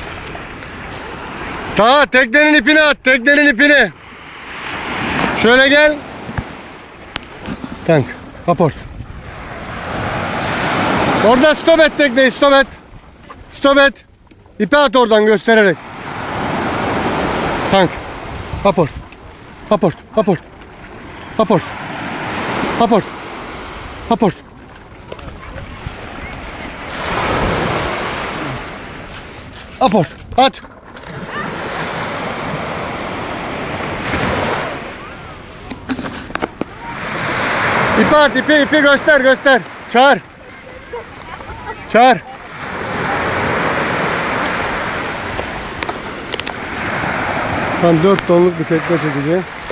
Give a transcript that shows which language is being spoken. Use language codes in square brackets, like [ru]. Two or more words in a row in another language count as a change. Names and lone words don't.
[tr] Ta teknenin ipini at, teknenin ipini. Şöyle gel. Tank, aport. Orada stop et tekneyi, stop et. Stop et. İpi at oradan göstererek. Tank, aport. Aport, aport. Aport. Aport. Aport. Aport. At. İpi at, ipi göster, göster. Çağır. Çağır. Tam 4 tonluk bir tekne çekeceğim.